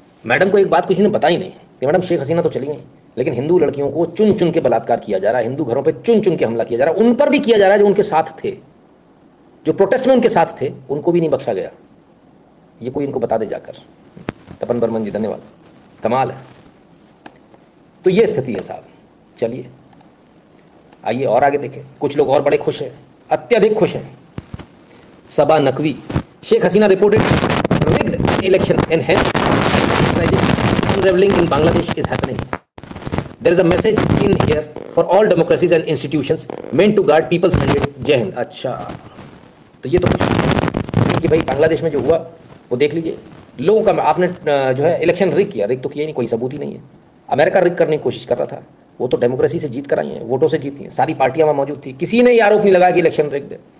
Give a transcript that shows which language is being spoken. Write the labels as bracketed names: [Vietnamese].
[Hindi] Madam को एक बात किसी ने बताई नहीं कि मैडम शेख हसीना तो चली गई, लेकिन हिंदू लड़कियों को चुन चुन के बलात्कार किया जा रहा है, हिंदू घरों पे चुन चुन के हमला किया जा रहा है, उन पर भी किया जा रहा है जो उनके साथ थे, जो प्रोटेस्ट में उनके साथ थे, उनको भी नहीं बख्शा गया। ये कोई इनको बता दे जाकर। तपन बर्मन जी धन्यवाद, कमाल है। तो ये स्थिति है साहब। चलिए आइए और आगे देखें। कुछ लोग और बड़े खुश हैं, अत्यधिक खुश हैं। [English] Saba Naqvi, Sheikh Hasina reported rigged election and hence unraveling in Bangladesh is happening. There is a message in here for all democracies and institutions meant to guard people's mandate. [Hindi] जय हिंद। अच्छा, तो ये तो कुछ कि भाई बांग्लादेश में जो हुआ वो देख लीजिए। लोगों का आपने जो है इलेक्शन रिग किया, रिग तो किया ही नहीं, कोई सबूत ही नहीं है। अमेरिका रिग करने की कोशिश कर रहा था, वो तो डेमोक्रेसी से जीत कर आई है, वोटों से जीती हैं, सारी पार्टियां वहाँ मौजूद थी, किसी ने ये आरोप नहीं लगाया कि इलेक्शन रिग है।